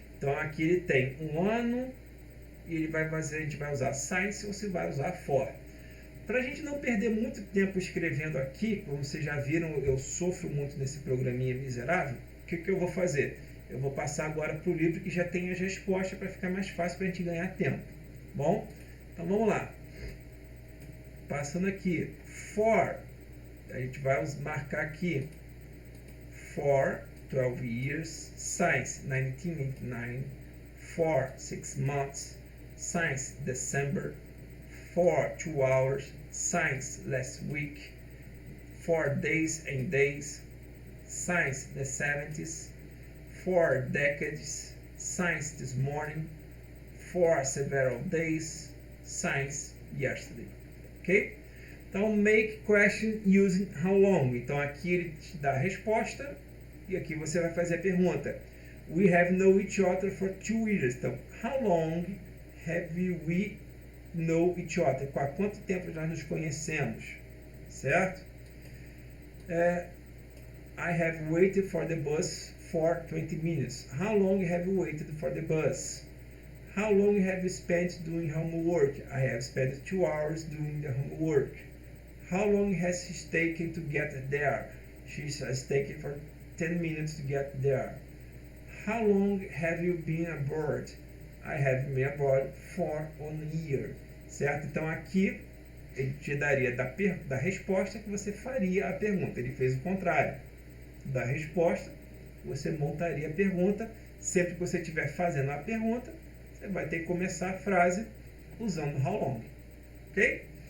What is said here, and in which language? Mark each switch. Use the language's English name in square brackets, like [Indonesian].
[Portuguese] Então, aqui ele tem um ano e ele vai fazer, a gente vai usar since ou se vai usar for. Para a gente não perder muito tempo escrevendo aqui, como vocês já viram, eu sofro muito nesse programinha miserável, o que eu vou fazer? Eu vou passar agora para o livro que já tem as respostas para ficar mais fácil para a gente ganhar tempo. Bom? Então vamos lá. Passando aqui, for, a gente vai marcar aqui, [English] for 12 years, since 1989, for 6 months, since December, for 2 hours, since last week, 4 days and days, since the 70s, 4 decades, since this morning, for several days, since yesterday. Ok? [Portuguese] Então, [English] make question using how long. [Portuguese] Então, aqui ele te dá a resposta e aqui você vai fazer a pergunta. [English] We have known each other for 2 years. [Portuguese] Então, [English] how long have we known each other? [Portuguese] Há quanto tempo nós nos conhecemos? Certo? [English] I have waited for the bus for 20 minutes. How long have you waited for the bus? How long have you spent doing homework? I have spent 2 hours doing the homework. How long has it taken to get there? She has taken for 10 minutes to get there. How long have you been abroad? I have been abroad for 1 year. [Portuguese] Certo? Então aqui ele te daria da resposta que você faria a pergunta. Ele fez o contrário. Da resposta, você montaria a pergunta. Sempre que você estiver fazendo a pergunta, você vai ter que começar a frase usando how long. Ok?